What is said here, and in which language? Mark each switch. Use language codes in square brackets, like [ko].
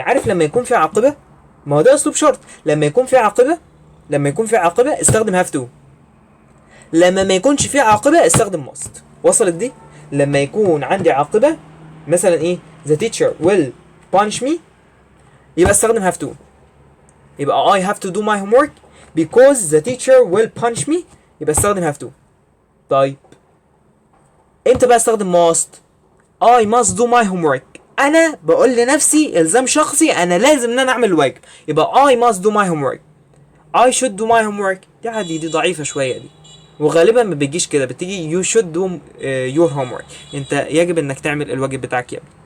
[ar] عارف لما يكون في عاقبه؟ ما هو ده اسلوب شرط. لما يكون في عاقبه، استخدم هاف تو. لما ما يكونش في عاقبه استخدم ماست. وصلت دي؟ لما يكون عندي عاقبه مثلا ايه، [en] the teacher will punish me، [ar] يبقى استخدم have to. [en] يبقى I have to do my homework because the teacher will punish me، [ar] يبقى استخدم [en] have to. [ar] طيب امتى بقى استخدم must؟ [en] I must do my homework، [ar] انا بقول لنفسي الزام شخصي انا لازم ان انا اعمل الواجب، يبقى I must do my homework. [en] I should do my homework [ar] دي عادي، دي ضعيفة شوية دي، وغالبا ما بيجيش كده، بتيجي [en] you should do your homework، [ar] انت يجب انك تعمل الواجب بتاعك يا ابني.